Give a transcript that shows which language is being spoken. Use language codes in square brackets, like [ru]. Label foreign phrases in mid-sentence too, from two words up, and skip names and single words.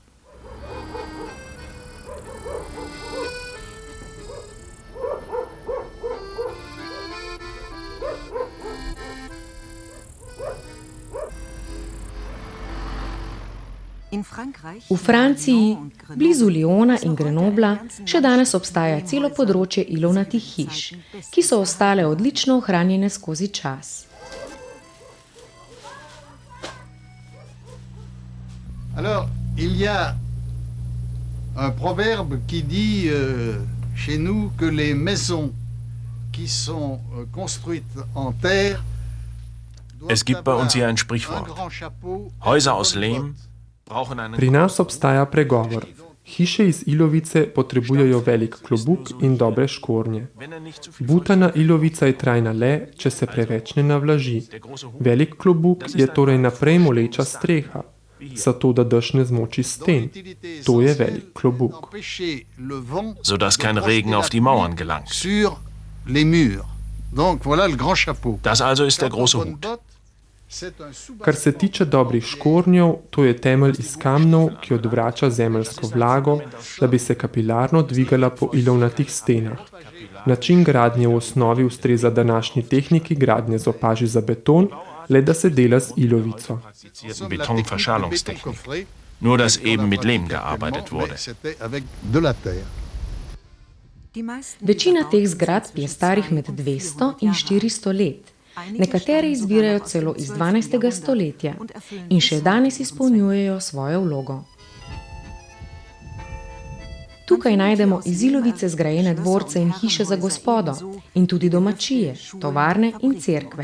[sl] V Franciji, blizu Lyona in Grenobla, še danes obstaja celo področje ilovnatih hiš, ki so ostale odlično ohranjene skozi čas. [fr] Alors, il y a un proverbe qui dit chez nous que les maisons qui sont construites en terre. [de] Es gibt bei uns hier ein Sprichwort. Häuser aus Lehm. [sl] Pri nas obstaja pregovor. Hiše iz ilovice potrebujejo velik klobuk in dobre škornje. Butana ilovica je trajna le, če se preveč ne navlaži. Velik klobuk je torej naprej moleča streha, zato da dež ne zmoči sten. To je velik klobuk. [de] sodass kein Regen auf die Mauern gelangt. [fr] Sur les murs. Donc voilà le grand chapeau. [de] Das also ist der große Hut. [sl] Kar se tiče dobrih škornjev, to je temelj iz kamnov, ki odvrača zemeljsko vlago, da bi se kapilarno dvigala po ilovnatih stenah. Način gradnje v osnovi ustreza današnji tehniki gradnje z opaži za beton, le da se dela z ilovico. [de] Betonverschalungstechnik. Nur dass eben mit Lehm gearbeitet wurde. [sl] Večina teh zgradb je starih med 200 in 400 let. Nekatere izvirajo celo iz 12. stoletja in še danes izpolnjujejo svojo vlogo. Tukaj najdemo iz ilovice zgrajene dvorce in hiše za gospodo in tudi domačije, tovarne in cerkve.